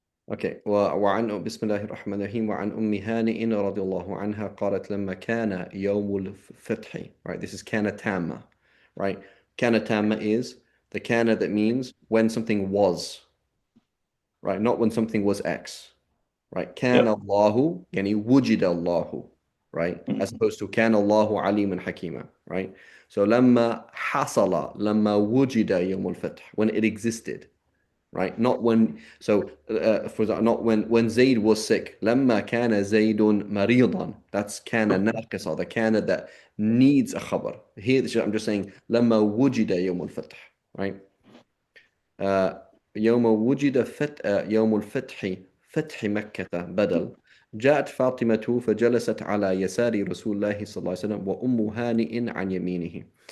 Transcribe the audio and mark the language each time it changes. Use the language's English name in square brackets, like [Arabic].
[Arabic] اوكي وعن بسم الله الرحمن الرحيم وعن هانئ رضي الله عنها قالت لما كان يوم الفتح, [English] right, this is [Arabic] كان تامة, [English] right, [Arabic] كان تامة [English] is the kana that means when something was, right, not when something was X, right, [Arabic] كان [English] Yep. [Arabic] الله يعني وجد الله, [English] right, as Mhm. opposed to [Arabic] كان الله عليما حكيما, [English] right, so [Arabic] لما حصل لما وجد يوم الفتح, [English] when it existed, right? Not when, so for example, not when Zayd was sick. [Arabic] لما كان زيد مريضا. [English] That's [Arabic] كان ناقصة, [English] the كان that needs a خبر. Here, I'm just saying [Arabic] لما وجد يوم الفتح, [English] right? [Arabic] يوم وجد يوم الفتح, فتح مكة بدل. جاءت فاطمة فجلست على يسار رسول الله صلى الله عليه وسلم وأم هانئ عن يمينه.